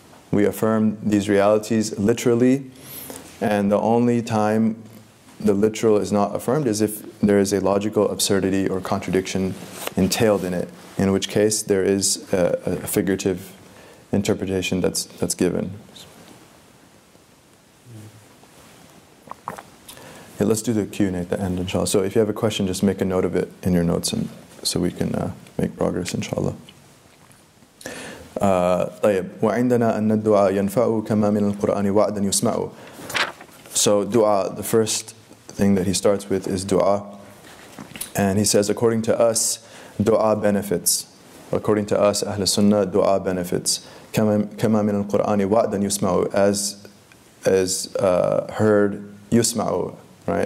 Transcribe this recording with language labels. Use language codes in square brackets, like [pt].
[en] We affirm these realities literally, and the only time the literal is not affirmed is if there is a logical absurdity or contradiction entailed in it, in which case there is a figurative interpretation that's given. Okay, let's do the Q&A at the end, inshallah. So if you have a question, just make a note of it in your notes, and so we can make progress, inshallah. [ar] طيب وعندنا أن الدعاء ينفع كما من القرآن وعدا يسمع. [en] So dua, the first thing that he starts with is dua. And he says, according to us, dua benefits. According to us, Ahl Sunnah, dua benefits. [ar] كما من القرآن وعدا يسمع, [en] as heard [ar] يسمع, [en] right?